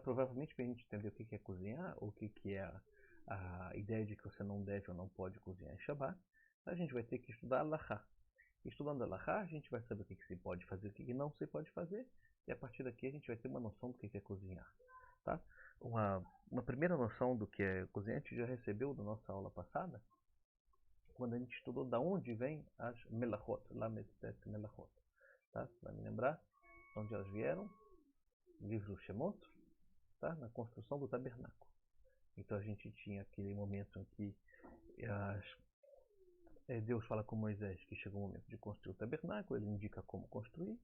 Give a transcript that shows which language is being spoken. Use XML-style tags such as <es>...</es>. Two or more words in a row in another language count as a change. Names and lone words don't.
<pt>Provavelmente, para a gente entender o que é cozinhar, ou o que é a ideia de que você não deve ou não pode cozinhar em Shabbat, a gente vai ter que estudar Halachá. Estudando Halachá, a gente vai saber o que se pode fazer e o que não se pode fazer, e a partir daqui a gente vai ter uma noção do que é cozinhar. Tá? Uma primeira noção do que é cozinhar a gente já recebeu na nossa aula passada, quando a gente estudou da onde vem as melachot,</pt> <he>ל"ט מלאכות.</he> <pt>Tá? Vai me lembrar de onde elas vieram? Livro Shemot, tá? Na construção do tabernáculo. Então a gente tinha aquele momento em que Deus fala com Moisés que chegou o momento de construir o tabernáculo, ele indica como construir.</pt>